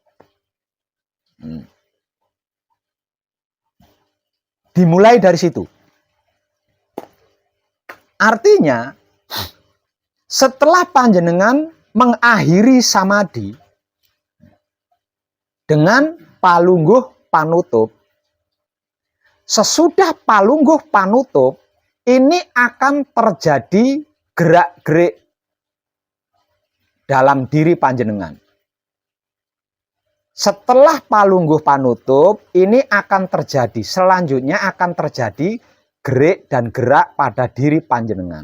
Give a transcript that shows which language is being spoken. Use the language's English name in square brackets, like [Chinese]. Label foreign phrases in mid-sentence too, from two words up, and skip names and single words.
[Indonesian] Dimulai dari situ. Artinya, setelah panjenengan mengakhiri samadhi dengan palungguh panutup, sesudah palungguh panutup, ini akan terjadi gerak-gerik dalam diri panjenengan. Setelah palungguh panutup, ini akan terjadi, selanjutnya akan terjadi gerik dan gerak pada diri panjenengan.